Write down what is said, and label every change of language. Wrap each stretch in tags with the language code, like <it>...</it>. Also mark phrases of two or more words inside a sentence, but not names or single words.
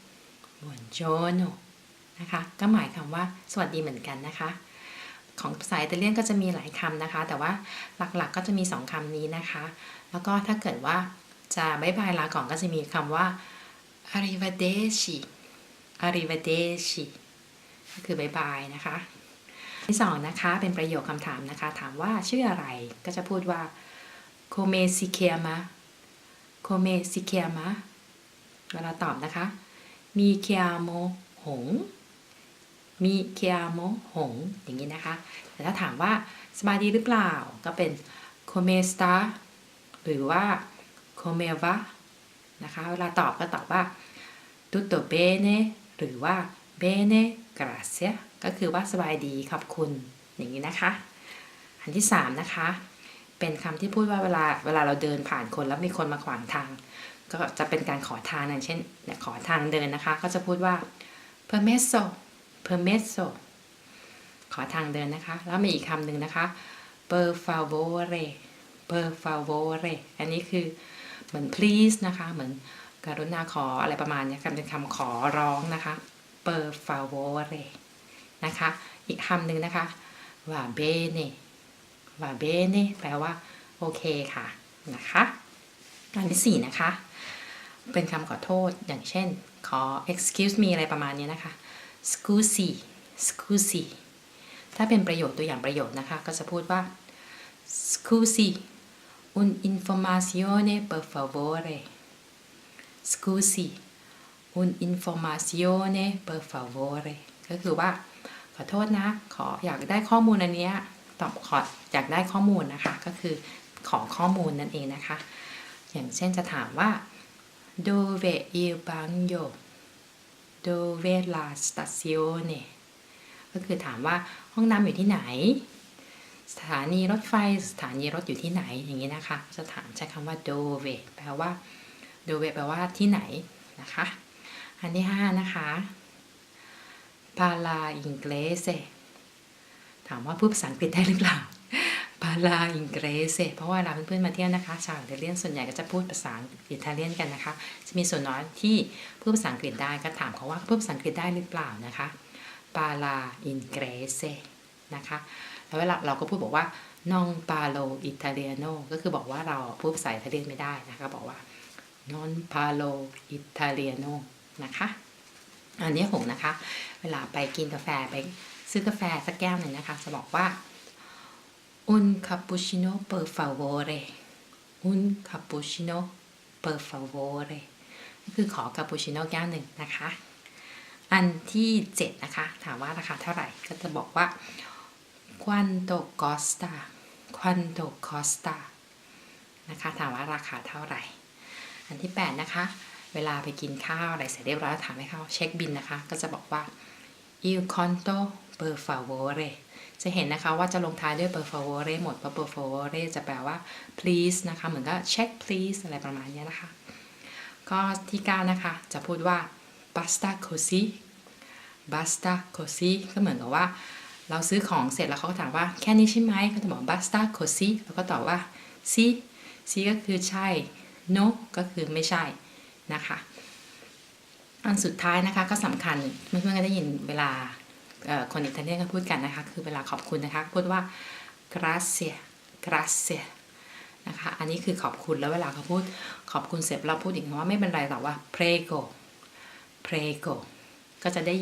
<th>นะคะก็หมายความว่าสวัสดีเหมือนกันนะคะของภาษาอิตาเลียนก็จะมีหลายคำนะคะแต่ว่าหลักๆก็จะมี2คำนี้นะคะแล้วก็ถ้าเกิดว่าจะบ๊ายบายลาก่อนก็จะมีคำว่า arrivederci ก็คือบ๊ายบายนะคะที่2นะคะเป็นประโยคคำถามนะคะถามว่าชื่ออะไรก็จะพูดว่า</th> <it>come si chiama</it> <th>เวลาตอบนะคะ</th> <it>mi chiamo</it> <th>หง อย่างนี้นะคะแต่ถ้าถามว่าสบายดีหรือเปล่าก็เป็น</th> <it>come sta</it> <th>หรือ ว่า</th> <it>come va</it> <th>นะคะเวลาตอบก็ตอบว่า</th> <it>tutto bene</it> <th>หรือว่า</th> <it>bene grazie</it> <th>ก็คือว่าสบายดีขอบคุณอย่างนี้นะคะอันที่3นะคะเป็นคำที่พูดว่าเวลาเราเดินผ่านคนแล้วมีคนมาขวางทางก็จะเป็นการขอทางอย่างเช่นขอทางเดินนะคะก็จะพูดว่า permesso ขอทางเดินนะคะแล้วมีอีกคำหนึ่งนะคะ</th> <it>per favore</it> <th>อันนี้คือเหมือน please นะคะเหมือนกรุณาขออะไรประมาณนี้เป็นคำขอร้องนะคะ</th> <it>per favore</it> <th>นะคะอีกคำหนึ่งนะคะ</th> <it>va bene</it> <th>แปลว่าโอเคค่ะนะคะอันที่4นะคะเป็นคำขอโทษอย่างเช่นขอ</th> <en>excuse me</en> <th>อะไรประมาณนี้นะคะ scusi ถ้าเป็นประโยคตัวอย่างประโยคนะคะก็จะพูดว่า</th> <it>scusi un'informazione per favore scusi un'informazione per favore</it> <th>ก็คือว่าขอโท ษนะอยากได้ข้อมูลอันนี้อยากได้ข้อมูลนะคะก็คือขอข้อมูลนั่นเองนะคะอย่างเช่นจะถามว่า</th> <it>dove il bagno dove la stazione</it> <th>ก็คือถามว่าห้องน้ำอยู่ที่ไหนสถานีรถไฟสถานีรถอยู่ที่ไหนอย่างนี้นะคะจะถามใช้คำว่า dove แปลว่า dove แปลว่าที่ไหนนะคะอันที่5นะคะ</th> <it>parla inglese</it> <th>ถามว่าพูดภาษาอังกฤษได้หรือเปล่า</th> <it>parla inglese</it> <th>เพราะว่าเราเพื่อนๆมาเที่ยวนะคะชาวอิตาเลียนส่วนใหญ่ก็จะพูดภาษาอิตาเลียนกันนะคะจะมีส่ วนน้อยที่พูดภาษาอังกฤษได้ก็ถามเขาว่าพูดภาษาอังกฤษได้หรือเปล่านะคะ</th> <it>parla inglese</it> <th>นะคะแล้วเวลาเราก็พูดบอก ว่า</th> <it>non parlo italiano</it> <th>ก็คือบอกว่าเราพูดภาษาอิตาเลียนไม่ได้นะคะบอกว่า</th> <it>non parlo italiano</it> <th>นะคะอันนี้ผมนะคะเวลาไปกินกาแฟไปซื้อกาแฟสักแก้วหนึ่งนะคะจะบอกว่า</th> <it>un cappuccino per favore un cappuccino per favore</it> <th>ก็คือขอคาปูชิโน่แก้วหนึ่งนะคะอันที่7นะคะถามว่าราคาเท่าไหร่ก็จะบอกว่า quanto costa นะคะถามว่าราคาเท่าไหร่อันที่8นะคะเวลาไปกินข้าวอะไรเสร็จเรียบร้อยถามให้เขาเช็คบิลนะคะก็จะบอกว่า</th> <it>il conto per favore</it> <th>จะเห็นนะคะว่าจะลงท้ายด้วย</th> <it>per favore</it> <th>หมดเพราะ</th> <it>per favore</it> <th>จะแปลว่า please นะคะเหมือนก็</th> <en>check please</en> <th>อะไรประมาณนี้นะคะก็ที่9นะคะจะพูดว่า basta così ก็เหมือนกับว่าเราซื้อของเสร็จแล้วเขาก็ถามว่าแค่นี้ใช่ไหมก็จะบอก</th> <it>basta così</it> <th>แล้วก็ตอบว่า sì ก็คือใช่ no ก็คือไม่ใช่นะคะอันสุดท้ายนะคะก็สำคัญเพื่อนๆก็ได้ยินเวลาคนอิตาเลียนก็พูดกันนะคะคือเวลาขอบคุณนะคะพูดว่า grazie นะคะอันนี้คือขอบคุณแล้วเวลาเขาพูดขอบคุณเสร็จเราพูดอย่างว่าไม่เป็นไรหรอกว่า prego ก็จะได้ยิ</th>